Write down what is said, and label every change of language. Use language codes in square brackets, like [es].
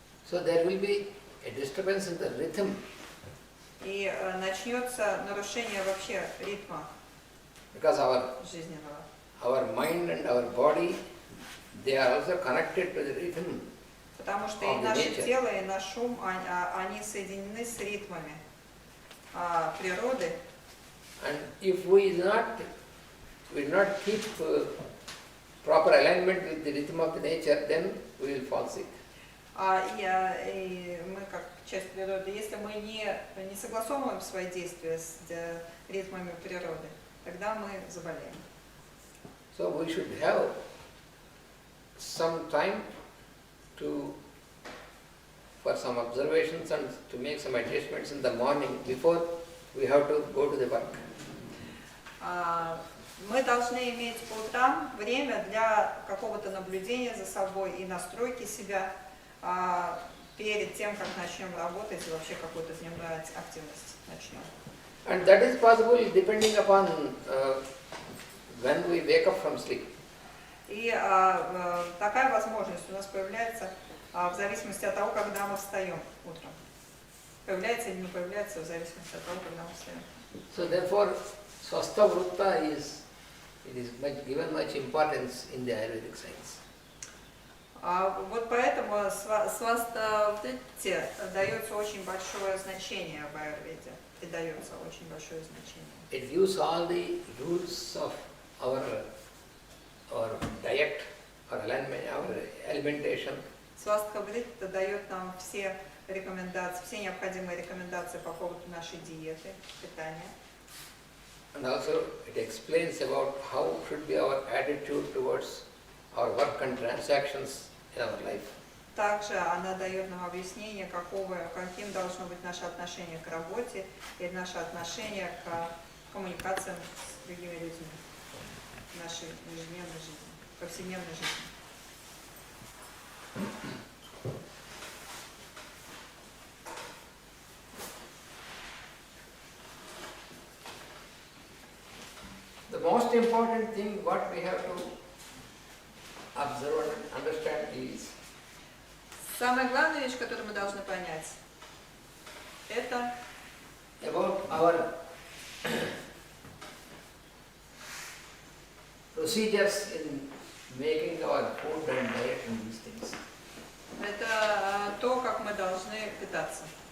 [en] So there will be a disturbance in the rhythm. [ru] И начнется нарушение вообще ритма [en] Because [ru] жизненного. [en] our mind and our body, they are also connected to the rhythm. [ru] Потому что и наше тело, и наш ум, они соединены с ритмами природы. [en] And if we do not keep proper alignment with the rhythm of the nature, then we will fall sick. [ru] И мы, как часть природы, если мы не согласовываем свои действия с ритмами природы, тогда мы заболеем. [en] So we should have some time for some observations and to make some adjustments in the morning before we have to go to the work. [ru] Мы должны иметь по утрам время для какого-то наблюдения за собой и настройки себя перед тем, как начнем работать и вообще какую-то дневную активность начнем. [en] And that is possible depending upon when we wake up from sleep. [ru] И такая возможность у нас появляется в зависимости от того, когда мы встаем утром. Появляется или не появляется в зависимости от того, когда мы встаем. [en] So therefore, Swastha Vrutta is given much importance in the Ayurvedic science. [ru] Вот поэтому Свастха Вритте дается очень большое значение в Аюрведе. Придается очень большое значение. [en] It gives all the rules of our diet, our alimentation. [ru] Свастха Вритте дает нам все рекомендации, все необходимые рекомендации по поводу нашей диеты, питания. [en] And also it explains about how should be our attitude towards our work and transactions in our life. [ru] Также она дает нам объяснение, каким должно быть наше отношение к работе и наше отношение к коммуникациям с другими людьми в нашей ежедневной жизни, повседневной жизни. [en] The most important thing what we have to observe and understand is [ru] Самая главная вещь, которую мы должны понять, это [en] about our procedures in making our food and diet and these things. [ru] это то, как мы должны питаться.